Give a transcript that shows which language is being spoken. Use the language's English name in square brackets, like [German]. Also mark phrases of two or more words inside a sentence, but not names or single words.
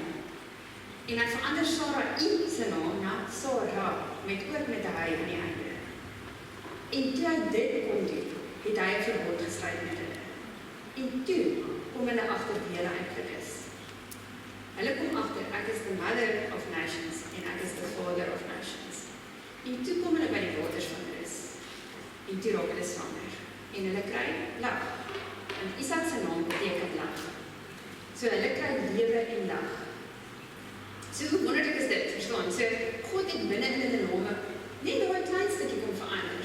[Afrikaans] En hy verander Sarah se naam na Sarah, met ook met 'n hy aan die einde. En toe hy dit kon doen, het hy 'n verbond gesluit met hulle. En toe kom hulle agter wie hulle eintlik is. Hulle kom agter, ek is [English] the mother of nations [Afrikaans] en ek is [English] the father of nations. [Afrikaans] En toe kom hulle by die waters van Rus. En toe raak hulle swanger. En hulle kry lag. En Isak se naam beteken lag. So hulle kry lewe en lag. So hoe wonderlik is dit, verstaan? So God het binne in hulle name net nog 'n klein stukkie kom verander.